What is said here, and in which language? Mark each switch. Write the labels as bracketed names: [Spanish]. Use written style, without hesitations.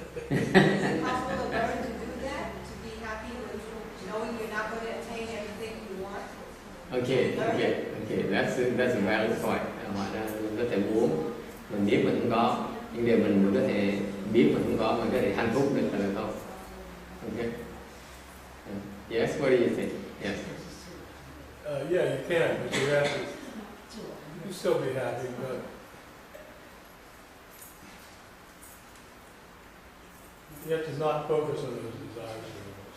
[English] Is it possible to learn to do that, to be happy with knowing you're not going to attain everything you want? Okay. That's a valid point. [Vietnamese] Mình có thể muốn, mình biết mình không có, nhưng điều mình có thể biết mình không có, mình có thể hạnh phúc được là không? [English] Okay. Yes. What do you think? Yes. Yeah, you can, but you have to still be happy, but you have to not focus on those desires anymore.